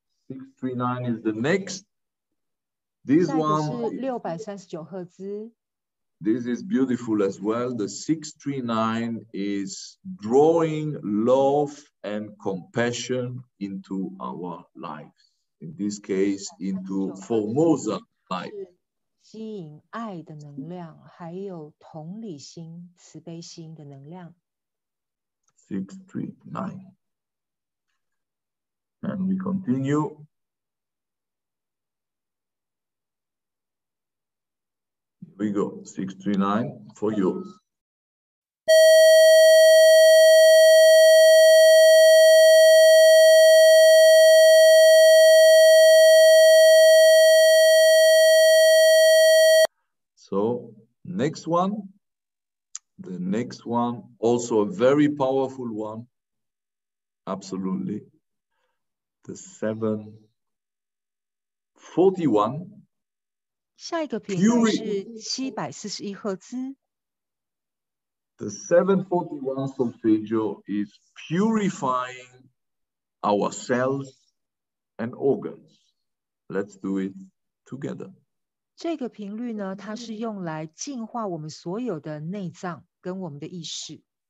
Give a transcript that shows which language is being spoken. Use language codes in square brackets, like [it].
[en] 639 is the next. This one, [zh] 639赫兹. [en] This is beautiful as well. The 639 is drawing love and compassion into our lives. In this case, into Formosa life. [zh] 吸引爱的能量，还有同理心、慈悲心的能量。 [en] 639. And we continue. Here we go, 639 for you. So next one, the next one, also a very powerful one. Absolutely. The 741. [zh] 下一个频率是741赫兹。 [en] The 741 solfeggio is purifying our cells and organs. Let's do it together. [zh] 这个频率呢，它是用来净化我们所有的内脏跟我们的意识。